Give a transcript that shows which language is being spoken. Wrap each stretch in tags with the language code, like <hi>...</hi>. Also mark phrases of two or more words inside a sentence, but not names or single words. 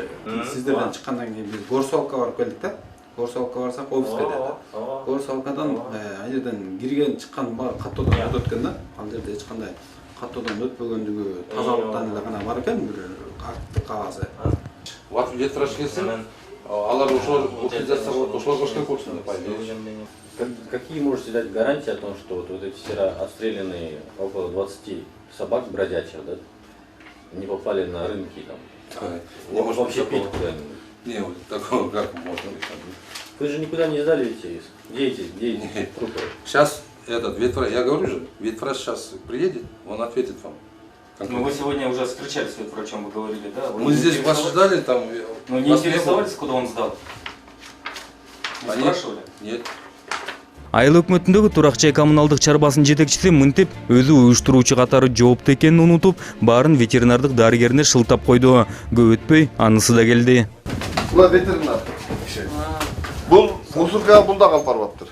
<ky>Сиздерден чыккандан кийин биз горсвалка барып келдик да. Горсвалка барсак офиске да. Горсвалкадан ал жерден кирген чыккан баары каттоодон өтөт экен да. Ал жерде эч кандай каттоодон өтпөгөндүгү тазалыктан эле гана бар экен, бир акттык кагазы. Ветврач келсин, алар ошолор утилизация кылып ошолор кош керек болчу</ky> <ru>по идее. Какие можете дать гарантии о том, что вот эти вчера отстрелянные около 20 собак бродячих, да, не попали на рынки там? Не может вообще быть пить такого. куда-нибудь? Не, вот такого как можно быть. Вы же никуда не сдали эти? Где эти Нет. трупы? Сейчас этот ветврач, я говорю же, ветврач сейчас приедет, он ответит вам. Ну, вы сегодня уже встречались с врачом, вы говорили, да? Вы Мы не здесь вас интересовались? ждали, там. Но не вас было. интересовались, куда он сдал? Не Они- спрашивали? Нет.</ru> <ky>Айыл өкмөтүндөгү Турак жай коммуналдык чарбасынын жетекчиси мынтип өзү уюштуруучу катары жооптуу экенин унутуп, баарын ветеринардык дарыгерине шылтап койду. Көп өтпөй анысы да келди. Була ветеринар киши. Бул мусоркага бул да калып барбаптыр.</ky>